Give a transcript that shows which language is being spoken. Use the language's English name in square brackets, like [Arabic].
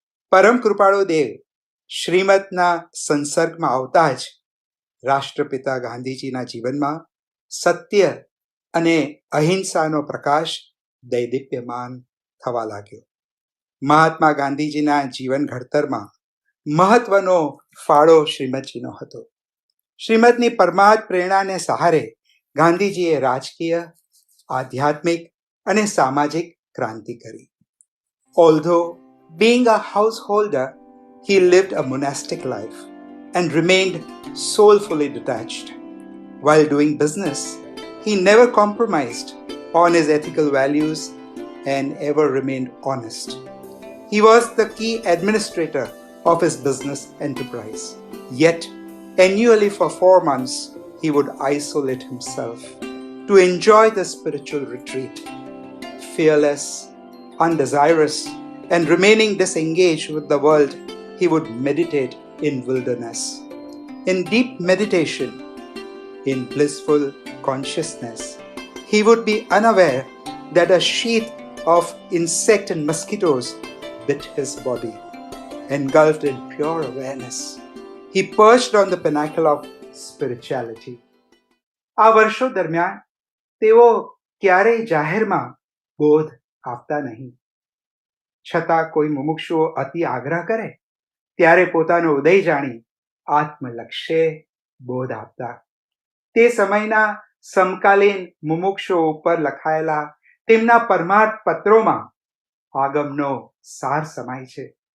[Gujarati] પરમ કૃપાળુ દેવ શ્રીમદના સંસર્ગમાં આવતા જ રાષ્ટ્રપિતા ગાંધીજીના જીવનમાં સત્ય અને અહિંસાનો પ્રકાશ દૈદીપ્યમાન થવા લાગ્યો. મહાત્મા ગાંધીજીના જીવન ઘડતરમાં મહત્વનો ફાળો શ્રીમદજીનો હતો. શ્રીમદની પરમાર્થ પ્રેરણાને સહારે ગાંધીજીએ રાજકીય, આધ્યાત્મિક અને સામાજિક ક્રાંતિ કરી. [English] Although being a householder, he lived a monastic life and remained soulfully detached. While doing business, he never compromised on his ethical values and ever remained honest. He was the key administrator of his business enterprise. Yet, annually for 4 months, he would isolate himself to enjoy the spiritual retreat. Fearless, undesirous, and remaining disengaged with the world, he would meditate in wilderness. In deep meditation, in blissful consciousness, he would be unaware that a sheath of insect and mosquitoes bit his body. Engulfed in pure awareness, he perched on the pinnacle of spirituality. [Gujarati] આ વર્ષો દરમિયાન તેઓ ક્યારેય જાહેરમાં બોધ આપતા નહીં. છતાં કોઈ મુમુક્ષુઓ અતિ આગ્રહ કરે ત્યારે પોતાનો ઉદય જાણી આત્મલક્ષ્યે બોધ આપતા. તે સમયના સમકાલીન મુમુક્ષુઓ ઉપર લખાયેલા તેમના પરમાર્થ પત્રોમાં આગમનો સાર સમાય છે.